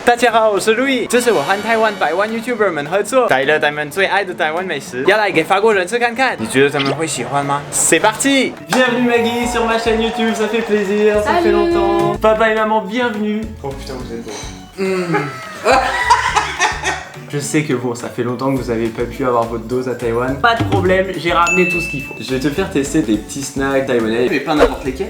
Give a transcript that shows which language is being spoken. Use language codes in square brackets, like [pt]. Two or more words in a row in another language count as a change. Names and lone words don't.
[zh] 大家好，我是路易，這是我和台灣百萬 YouTuber 們合作，帶了他們最愛的台灣美食，要來給法國人吃看看。你覺得他們會喜歡嗎 [fr] C'est parti! Bienvenue Maggie sur ma chaîne YouTube, ça fait plaisir, ça fait longtemps. Papa et maman, bienvenue. Oh putain, vous êtes beau. Je sais que bon, ça fait longtemps que vous avez pas pu avoir votre dose à Taïwan. Pas de problème, j'ai ramené tout ce qu'il faut. Je vais te faire tester des petits snacks taïwanais, mais pas n'importe lesquels.